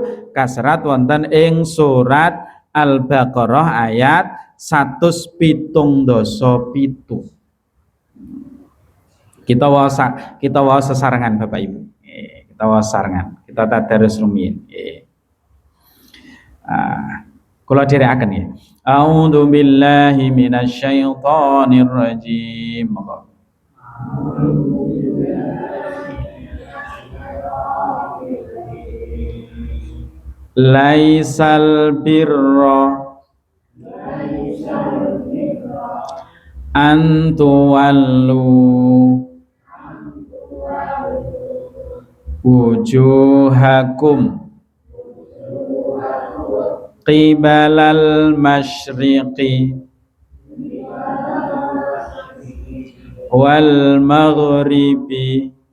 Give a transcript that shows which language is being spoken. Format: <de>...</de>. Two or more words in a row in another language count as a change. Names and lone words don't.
<jv>Kaserat wonten ing surat Al-Baqarah ayat 177. Kita waos sesarengan Bapak Ibu. Kita waos sesarengan. Kita tadarus rumiyin. Kula dherekaken ya.</jv> <ar>أعوذ بالله من الشيطان الرجيم. ليس البر أن تولوا وجوهكم قبل المشرق والمغرب</ar>